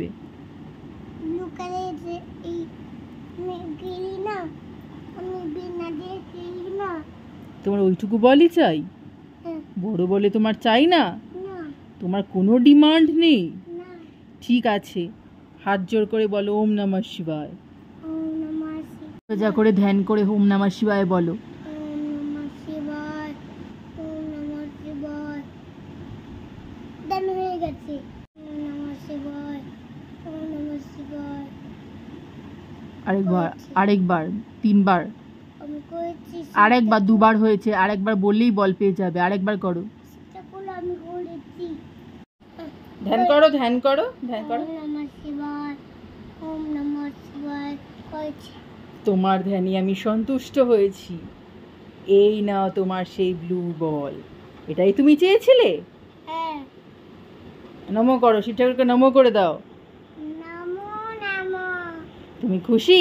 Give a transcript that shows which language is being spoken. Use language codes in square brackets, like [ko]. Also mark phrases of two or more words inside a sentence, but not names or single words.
[en] blue colorer [bn] যে এই গেলি না, আমি বিনা দিয়ে খেলি না। তোমার ওইটুকু বলই চাই? হ্যাঁ। বড় বলে তোমার চাই না? না। তোমার কোনো ডিমান্ড নেই? না। ঠিক আছে, হাত জোর করে বলো [sa] ওম নমঃ শিবায়। ওম নমঃ শিবায়। [bn] যা করে ধ্যান করে [sa] ওম নমঃ শিবায় [bn] বলো। [sa] ওম নমঃ শিবায়, ওম নমঃ শিবায়। [bn] ধ্যান হয়ে গেছে। [sa] ওম নমঃ শিবায়, ওম নমঃ শিবায়। [bn] আরেকবার 3 বার। আমি করেছি। আরেকবার 2 বার হয়েছে, আরেকবার বললেই বল পেয়ে যাবে। আরেকবার করো। সেটা করলে আমি করেছি। ধ্যান করো, ধ্যান করো, ধ্যান করো। [sa] ওম নমঃ শিবায়, ওম নমঃ শিবায় করেছি। [bn] তোমার ধ্যানে আমি সন্তুষ্ট হয়েছি। এই নাও তোমার সেই [en] blue ball. [bn] এটাই তুমি চেয়েছিলে? হ্যাঁ। নমো করো, শিব ঠাকুরকে নমো করে দাও। নমো নমো। তুমি খুশি?